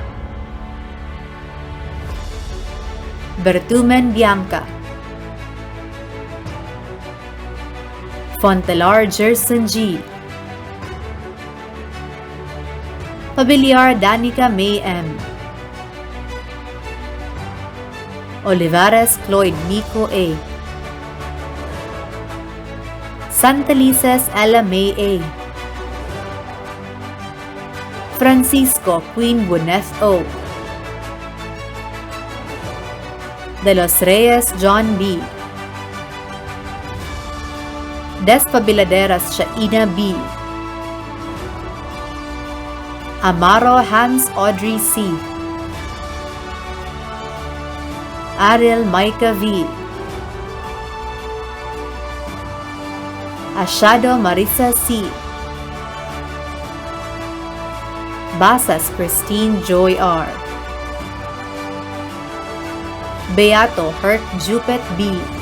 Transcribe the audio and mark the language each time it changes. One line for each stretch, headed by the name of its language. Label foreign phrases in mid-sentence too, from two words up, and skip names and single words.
Filipino: Bertumen Bianca. Fontelar Gerson G. Pabiliar Danica May M. Olivares Cloyd Nico A. Santelices Ella May A. Francisco Queen Buneth O. De los Reyes John B. Despabiladeras Shaina B. Amaro Hans Audrey C. Ariel Micah V. Ashado Marisa C. Basas Christine Joy R. Beato Hurt Jupet B.